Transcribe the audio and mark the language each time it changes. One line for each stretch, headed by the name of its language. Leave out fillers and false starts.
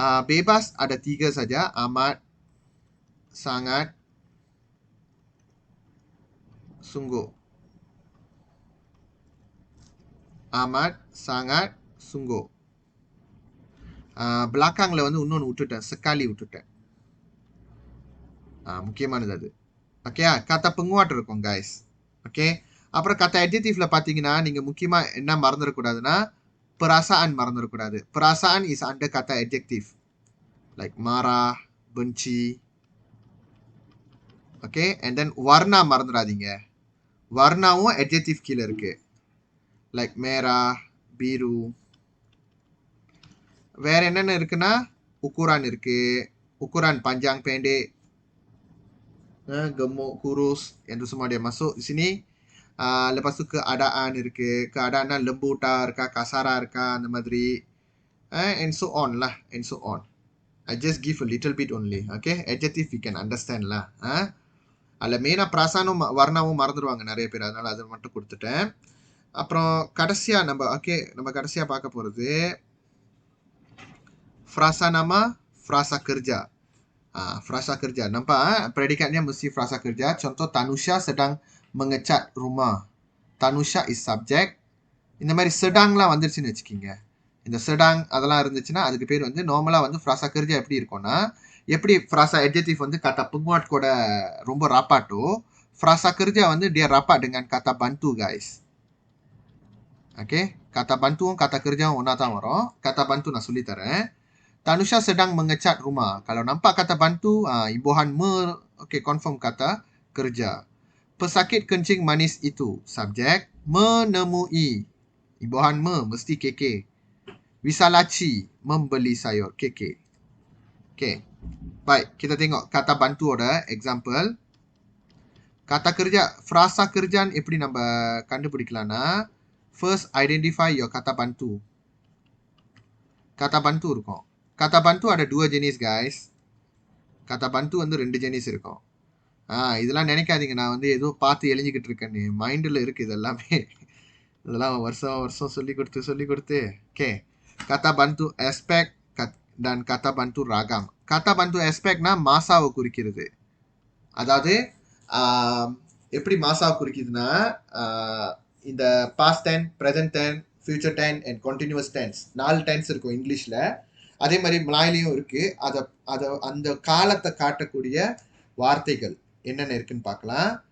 Malay: Bebas ada 3 saja, amat, sangat, sungguh. Amat, sangat, sungguh.
Tamil: Belakangல வந்து இன்னொன்னு விட்டுட்டேன், sekali விட்டுட்டேன். முக்கியமானது அது. ஓகே, kata penguat இருக்கும் guys. ஓகே, அப்புறம் kata adjectiveல பார்த்தீங்கன்னா நீங்க முக்கியமா என்ன மறந்துடக்கூடாதுன்னா perasaan மறந்துடக்கூடாது.
English: Perasaan is under kata adjective. Like marah, benci. Okay, and then warna மறந்துடாதீங்க.
Tamil: Warnaவும் adjective கீழ இருக்கு. Like merah, biru. வேற என்னென்ன இருக்குன்னா ukuran இருக்கு.
Malay: Ukuran panjang pendek, gemuk, kurus, yang itu semua dia masuk di sini. Lepas tu keadaan இருக்கு. Keadaan lembutar kah, kasarar kah, அந்த மாதிரி.
English: And so on lah, and so on. I just give a little bit only. Okay, adjective we can understand lah.
Tamil: அதில் மெயினாக பிராசானும் வர்ணாவும் மறந்துடுவாங்க நிறைய பேர், அதனால அதை மட்டும் கொடுத்துட்டேன். அப்புறம் கடைசியாக நம்ம கடைசியாக பார்க்க போகிறது frasa nama, frasa kerja.
Malay: Frasa kerja. Nampak predikatnya mesti frasa kerja. Contoh Tanusha sedang mengecat rumah.
English: Tanusha is subject.
Tamil: இந்த மாதிரி sedangலாம் வந்துருச்சுன்னு வச்சுக்கிங்க. இந்த sedang அதெல்லாம் இருந்துச்சுன்னா அதுக்கு பேர் வந்து நார்மலாக வந்து frasa kerja எப்படி இருக்கும்னா, எப்படி frasa adjective வந்து kata penguat கூட ரொம்ப rapato, frasa kerja வந்து
Malay: dia rapat dengan kata bantu
Tamil: guys. Okay, kata bantu kata kerja ஒன்றா தான் வரும். Kata bantu நான் சொல்லி தரேன்.
Malay: Tanusha sedang mengecat rumah. Kalau nampak kata bantu, imbuhan okay, confirm kata kerja. Pesakit kencing manis itu, subjek, menemui. Imbuhan mesti KK. Wisalaci, membeli sayur, KK. Okay. Baik, kita tengok kata bantu ada example.
Tamil: Kata kerja, frasa kerjaan எப்படி நம்ம கண்டுபிடிக்கலாம்னா,
English: first identify your
Tamil: kata bantu. Kata bantu இருக்கும்.
Malay: Kata bantu ada 2 jenis guys. Kata bantu வந்து 2 jenis இருக்கும்.
Tamil: இதெல்லாம் நினைக்காதீங்க நான் வந்து ஏதோ பார்த்து எழுதிக்கிட்டு இருக்கேன்னு. மைண்டில் இருக்குது இதெல்லாமே. இதெல்லாம் வருஷம் சொல்லி கொடுத்து.
Malay: ஓகே, kata bantu aspek dan kata bantu ragam.
Tamil: Kata bantu aspekனா மாசாவை குறிக்கிறது. அதாவது எப்படி மாசாவை குறிக்குதுன்னா, இந்த past tense, present tense, future tense and continuous tense 4 tense இருக்கும் இங்கிலீஷில். அதே மாதிரி மலாயிலையும் இருக்கு. அந்த காலத்தை காட்டக்கூடிய வார்த்தைகள் என்னென்ன இருக்குன்னு பார்க்கலாம்.